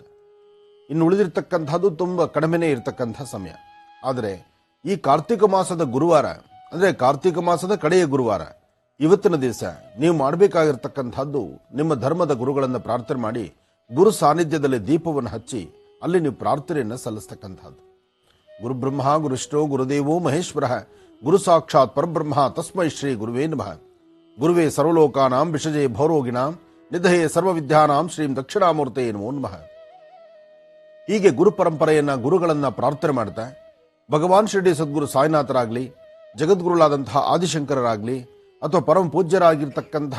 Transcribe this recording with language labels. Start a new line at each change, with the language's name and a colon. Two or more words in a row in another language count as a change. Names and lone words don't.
Kannada: ಇನ್ನು ಉಳಿದಿರ್ತಕ್ಕಂಥದ್ದು ತುಂಬ ಕಡಿಮೆನೇ ಇರತಕ್ಕಂಥ ಸಮಯ. ಆದರೆ ಈ ಕಾರ್ತಿಕ ಮಾಸದ ಗುರುವಾರ ಅಂದರೆ ಕಾರ್ತಿಕ ಮಾಸದ ಕಡೆಯ ಗುರುವಾರ ಇವತ್ತಿನ ದಿವಸ ನೀವು ಮಾಡಬೇಕಾಗಿರ್ತಕ್ಕಂಥದ್ದು ನಿಮ್ಮ ಧರ್ಮದ ಗುರುಗಳನ್ನು ಪ್ರಾರ್ಥನೆ ಮಾಡಿ ಗುರು ಸಾನ್ನಿಧ್ಯದಲ್ಲಿ ದೀಪವನ್ನು ಹಚ್ಚಿ ಅಲ್ಲಿ ನೀವು ಪ್ರಾರ್ಥನೆಯನ್ನು ಸಲ್ಲಿಸ್ತಕ್ಕಂಥದ್ದು.
Sanskrit: ಗುರು ಬ್ರಹ್ಮ ಗುರು ವಿಷ್ಣು ಗುರುದೇವೋ ಮಹೇಶ್ವರ ಗುರು ಸಾಕ್ಷಾತ್ ಪರಬ್ರಹ್ಮ ತಸ್ಮೈ ಶ್ರೀ ಗುರುವೇ ನಮಃ. ಗುರುವೇ ಸರ್ವಲೋಕಾನಾಂ ವಿಷಜೇ ಭವರೋಗಿಣಾಂ ನಿಧಯೇ ಸರ್ವವಿದ್ಯಾನಾಂ ಶ್ರೀಂ ದಕ್ಷಿಣಾಮೂರ್ತಯೇ ನಮೋ ನಮಃ.
Kannada: ಹೀಗೆ ಗುರು ಪರಂಪರೆಯನ್ನ ಗುರುಗಳನ್ನ ಪ್ರಾರ್ಥನೆ ಮಾಡ್ತಾ ಭಗವಾನ್ ಶಿರಡಿ ಸದ್ಗುರು ಸಾಯಿನಾಥರಾಗ್ಲಿ, ಜಗದ್ಗುರುಳಾದಂತಹ ಆದಿಶಂಕರರಾಗ್ಲಿ, ಅಥವಾ ಪರಮ ಪೂಜ್ಯರಾಗಿರ್ತಕ್ಕಂತಹ